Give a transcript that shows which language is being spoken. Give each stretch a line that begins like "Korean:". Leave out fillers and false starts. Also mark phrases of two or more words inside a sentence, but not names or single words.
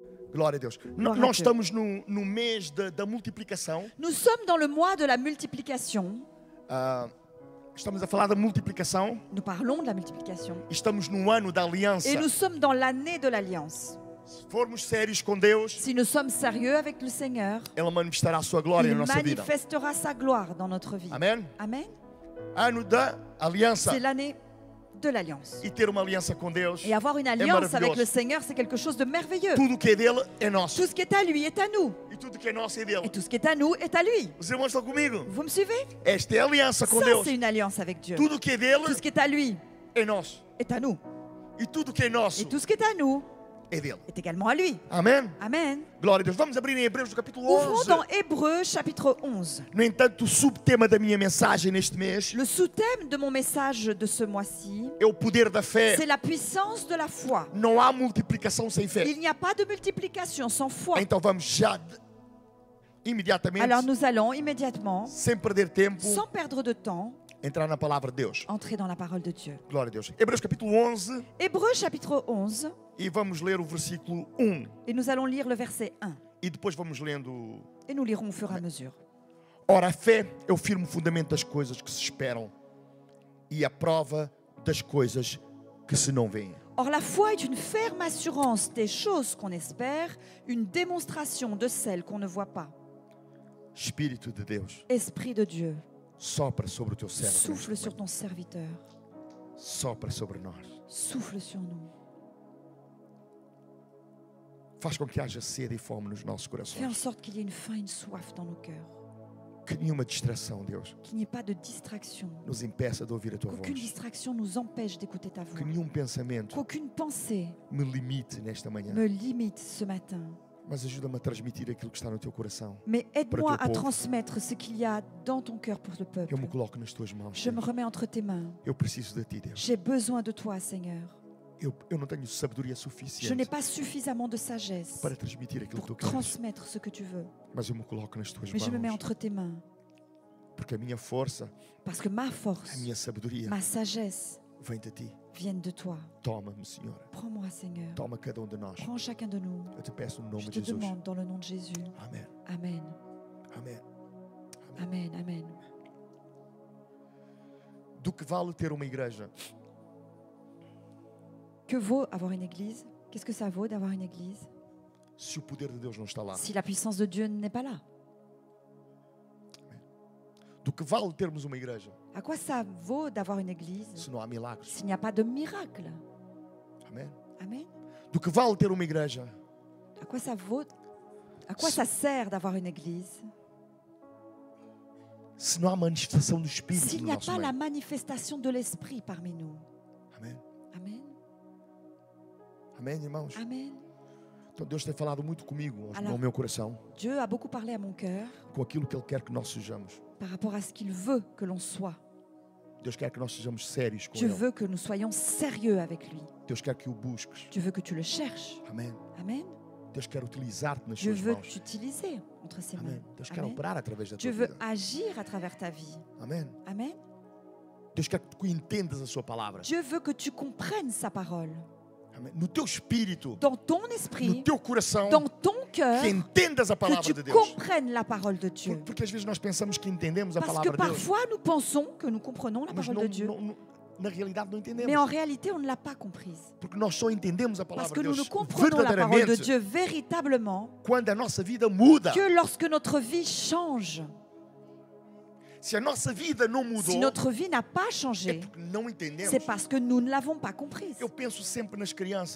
Portuguese: Glória a Deus. Glória a Nós Deus. estamos no mês da multiplicação.
French: Nous sommes dans le mois de la multiplication.
Portuguese: Estamos a falar da multiplicação.
French: Nous parlons de la multiplication.
Portuguese: Estamos no ano da aliança.
French: Et nous sommes dans l'année de l'Alliance.
Portuguese: Se formos sérios com Deus,
French: Si nous sommes sérieux avec le Seigneur,
Portuguese: Ele manifestará a sua glória
French: il
Portuguese: na nossa vida.
French: manifestera sa gloire dans notre vie.
Portuguese: Amém?
French: Amen.
Portuguese: Ano da aliança.
French: C'est l'année de l'Alliance.
Portuguese: E ter uma aliança com Deus
French: Et avoir une
Portuguese: é
French: alliance avec le
Portuguese: maravilhoso.
French: Seigneur, c'est quelque chose de merveilleux.
Portuguese: Tudo que é dele é nosso.
French: Tout ce qui est à lui est à nous.
Portuguese: E tudo que é nosso é
French: Et
Portuguese: dele.
French: tout ce qui est à nous est à lui.
Portuguese: Os irmãos estão comigo?
French: Vous me suivez?
Portuguese: Esta é a aliança com
French: Ça,
Portuguese: Deus.
French: c'est une alliance avec Dieu.
Portuguese: Tudo que é dele
French: Tout ce qui est à lui
Portuguese: é nosso.
French: est à nous.
Portuguese: E tudo que é nosso
French: Et tout ce qui est à nous
Portuguese: é dele.
French: est également à lui.
Portuguese: Amém?
French: Amen.
Portuguese: Glória a Deus. Vamos abrir em Hebreus no capítulo
French: Ouvrons
Portuguese: 11.
French: dans Hébreux chapitre 11.
Portuguese: No entanto, o subtema da minha mensagem neste mês
French: Le sous-thème de mon message de ce mois-ci,
Portuguese: é o poder da fé.
French: c'est la puissance de la foi.
Portuguese: Não há multiplicação sem fé.
French: Il n'y a pas de multiplication sans foi.
Portuguese: Então vamos já imediatamente,
French: Alors nous allons immédiatement,
Portuguese: sem perder tempo,
French: sans perdre de temps,
Portuguese: entrar na palavra de Deus.
French: entrer dans la parole de Dieu.
Portuguese: Glória a Deus. Hebreus capítulo 11
French: Hébreux chapitre 11,
Portuguese: e vamos ler o versículo 1
French: et nous allons lire le verset 1.
Portuguese: e depois vamos lendo.
French: Et nous lirons au fur et à mesure.
Portuguese: Ora, a fé é o firme fundamento das coisas que se esperam e a prova das coisas que se não veem.
French: Or la foi est une ferme assurance des choses qu'on espère, une démonstration de celles qu'on ne voit pas.
Portuguese: Espírito de Deus,
French: Esprit de Dieu,
Portuguese: sopra sobre o teu servo.
French: souffle
Portuguese: neste
French: sur
Portuguese: momento.
French: ton serviteur,
Portuguese: Sopra sobre nós.
French: souffle sur nous.
Portuguese: Faz com que haja sede e fome nos nossos
French: Fais en
Portuguese: corações.
French: sorte qu'il y ait une faim, une soif dans nos cœurs.
Portuguese: Que nenhuma distração, Deus,
French: Qu'il n'y ait pas de distraction.
Portuguese: nos impeça de ouvir a tua
French: Qu'aucune
Portuguese: voz.
French: distraction nous empêche d'écouter ta voix.
Portuguese: Que nenhum pensamento
French: Qu'aucune pensée
Portuguese: me limite nesta manhã.
French: me limite ce matin.
Portuguese: Mas ajuda-me a transmitir aquilo que está no teu coração.
French: Mais aide-moi
Portuguese: Para
French: à
Portuguese: o teu povo.
French: transmettre ce qu'il y a dans ton cœur pour le peuple.
Portuguese: Eu me coloco nas tuas mãos.
French: Je me
Portuguese: Deus.
French: remets entre tes mains.
Portuguese: Eu preciso de ti, Deus.
French: J'ai besoin de toi, Seigneur.
Portuguese: Eu não tenho sabedoria
French: Je n'ai
Portuguese: suficiente
French: pas suffisamment de sagesse
Portuguese: para transmitir aquilo que tu
French: pour
Portuguese: queres.
French: transmettre ce que tu veux.
Portuguese: Mas eu me coloco nas tuas
French: Mais je me mets
Portuguese: mãos.
French: entre tes mains.
Portuguese: Porque a minha força,
French: Parce que ma
Portuguese: a
French: force,
Portuguese: minha sabedoria
French: ma sagesse
Portuguese: vem de ti.
French: viennent de toi.
Portuguese: Toma-me, Senhor.
French: Prends-moi, Seigneur.
Portuguese: Toma cada de nós.
French: Prends chacun de nous.
Portuguese: Eu te peço no
French: Je
Portuguese: nome
French: te
Portuguese: de Jesus.
French: demande dans le nom de Jésus.
Portuguese: Amém.
French: Amen.
Portuguese: Amém.
French: Amen. Amen.
Portuguese: Do que vale ter uma igreja
French: Que vaut avoir une église? Qu'est-ce que ça vaut d'avoir une église
Portuguese: se o poder de Deus não está lá?
French: si la puissance de Dieu n'est pas là?
Portuguese: Do que vale termos uma igreja
French: À quoi ça vaut d'avoir une église
Portuguese: se não há milagres?
French: s'il n'y a pas de miracle?
Portuguese: Amém.
French: Amen.
Portuguese: Do que vale ter uma igreja
French: À quoi ça vaut? À quoi ça sert d'avoir une église
Portuguese: se não há manifestação do Espírito
French: s'il
Portuguese: no
French: n'y a
Portuguese: nosso
French: pas la
Portuguese: meio?
French: manifestation de l'Esprit parmi nous?
Portuguese: Amém.
French: Amen.
Portuguese: Amém, irmãos?
French: Amen.
Portuguese: Então Deus tem falado muito comigo,
French: Alors-
Portuguese: ao meu coração,
French: Dieu a beaucoup parlé à mon cœur
Portuguese: com aquilo que Ele quer que nós sejamos.
French: par rapport à ce qu'il veut que l'on soit.
Portuguese: Deus quer que nós sejamos sérios com
French: Dieu
Portuguese: Ele.
French: veut que nous soyons sérieux avec lui.
Portuguese: Deus quer que o busques.
French: Dieu veut que tu le cherches.
Portuguese: Amém.
French: Amen.
Portuguese: Deus quer utilizar-te nas
French: Dieu
Portuguese: suas
French: veut
Portuguese: mãos.
French: t'utiliser entre ses mains.
Portuguese: Amém. Deus quer
French: Amen.
Portuguese: operar através da
French: Dieu
Portuguese: tua
French: veut
Portuguese: vida.
French: agir à travers ta vie.
Portuguese: Amém.
French: Amen.
Portuguese: Deus quer que tu entendas a sua palavra.
French: Dieu veut que tu comprennes sa parole.
Portuguese: Amém. No teu espírito,
French: Dans ton
Portuguese: no
French: esprit,
Portuguese: teu coração,
French: dans ton cœur,
Portuguese: que entendas a
French: que
Portuguese: palavra
French: tu
Portuguese: de Deus.
French: comprennes la parole de Dieu.
Portuguese: Porque às vezes nós pensamos que entendemos a
French: Parce
Portuguese: palavra
French: que
Portuguese: de Deus,
French: parfois nous pensons que nous comprenons la
Portuguese: mas
French: parole de Dieu.
Portuguese: na realidade não entendemos.
French: Mais en réalité, on ne l'a pas comprise.
Portuguese: Porque nós só entendemos a
French: Parce
Portuguese: palavra
French: que
Portuguese: de
French: nous
Portuguese: Deus
French: ne comprenons la parole de
Portuguese: verdadeiramente
French: Dieu véritablement
Portuguese: quando a nossa vida muda.
French: que lorsque notre vie change.
Portuguese: Se a nossa vida não
French: Si
Portuguese: mudou,
French: notre vie n'a pas
Portuguese: é
French: changé,
Portuguese: porque não entendemos.
French: c'est parce que nous ne l'avons pas comprise.
Portuguese: Eu penso sempre nas crianças.